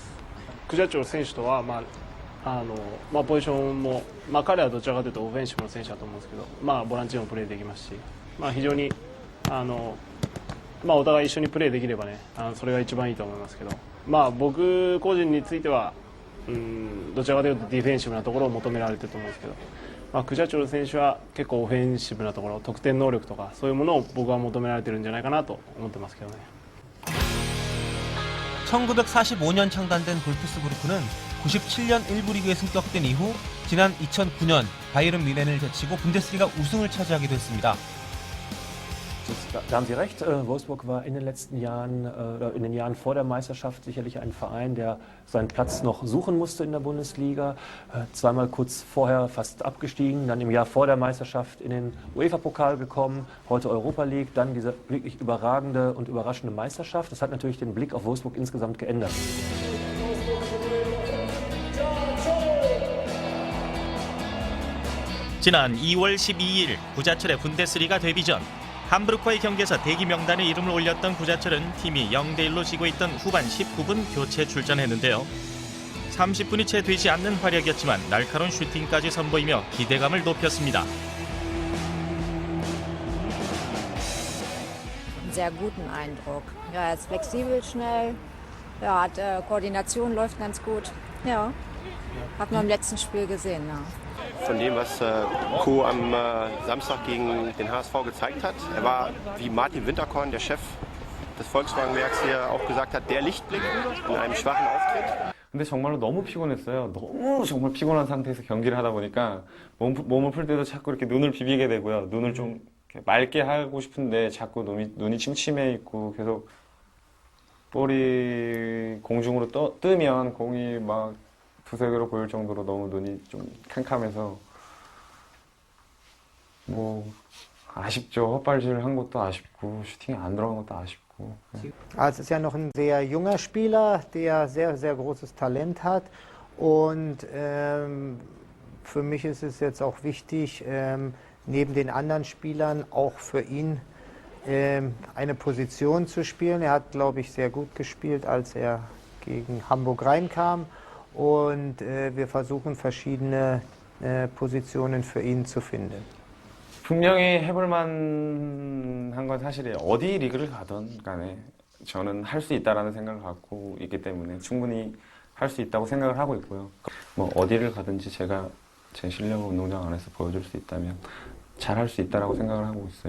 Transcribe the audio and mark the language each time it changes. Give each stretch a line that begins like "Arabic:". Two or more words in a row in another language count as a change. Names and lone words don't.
Japanese: クジャチョル選手とは、ポジションも、彼はどちらかというとオフェンシブの選手だと思うんですけど、ボランチでもプレーできますし、非常にお互い一緒にプレーできればね、それが一番いいと思いますけど、僕個人についてはどちらかというとディフェンシブなところを求められてると思うんですけど、クジャチョル選手は結構オフェンシブなところ、得点能力とかそういうものを僕は求められてるんじゃないかなと思ってますけどね。
Korean: 1945년 창단된 볼프스부르크는 97년 1부 리그에 승격된 이후 지난 2009년 바이에른 뮌헨을 제치고 분데스리가 우승을 차지하게 됐습니다.
German: Da haben Sie recht. Wolfsburg war in den letzten Jahren, in den Jahren vor der Meisterschaft sicherlich ein Verein, der seinen Platz noch suchen musste in der Bundesliga. Zweimal kurz vorher fast abgestiegen, dann im Jahr vor der Meisterschaft in den UEFA-Pokal gekommen, heute Europa League, dann diese wirklich überragende und überraschende Meisterschaft. Das hat natürlich den Blick auf Wolfsburg insgesamt geändert.
Korean: 지난 2월 12일 구자철의 분데스리가 데뷔전. 함부르크와의 경기에서 대기 명단에 이름을 올렸던 구자철은 팀이 0대1로 지고 있던 후반 19분 교체 출전했는데요. 30분이 채 되지 않는 활약이었지만 날카로운 슈팅까지 선보이며 기대감을 높였습니다.
German: Sehr guten Eindruck. Ja, er ist flexibel, schnell. Ja, Koordination läuft ganz gut. Ja, hat man im letzten Spiel gesehen. Ja. Von dem, was Co am Samstag gegen den HSV gezeigt hat. Er war, wie Martin Winterkorn, der Chef des Volkswagenwerks hier auch gesagt hat, der Lichtblick in einem schwachen Auftritt.
Korean: 근데 정말로 너무 피곤했어요. 너무 정말 피곤한 상태에서 경기를 하다 보니까 몸을 풀 때도 자꾸 이렇게 눈을 비비게 되고요. 눈을 좀 이렇게 맑게 하고 싶은데 자꾸 눈이 침침해 있고 계속 볼이 공중으로 뜨면 공이 막 두세 개로 보일 정도로 너무 눈이 좀 캄캄해서 뭐 아쉽죠. 헛발질한 것도 아쉽고 슈팅이 안 들어간 것도 아쉽고.
German: Also ist ja noch ein sehr junger Spieler, der sehr, sehr großes Talent hat. Und für mich ist es jetzt auch wichtig, neben den anderen Spielern auch für ihn eine Position zu spielen. Er hat, glaube ich, sehr gut gespielt, als er gegen Hamburg reinkam. Und wir versuchen verschiedene Positionen für ihn zu finden.
Korean: 분명히 해볼만 한 건 사실이에요. 어디 리그를 가든 간에 저는 할 수 있다라는 생각을 갖고 있기 때문에 충분히 할 수 있다고 생각을 하고 있고요. 뭐 어디를 가든지 제가 제 실력을 운동장 안에서 보여줄 수 있다면 잘 할 수 있다라고 생각을 하고 있어요.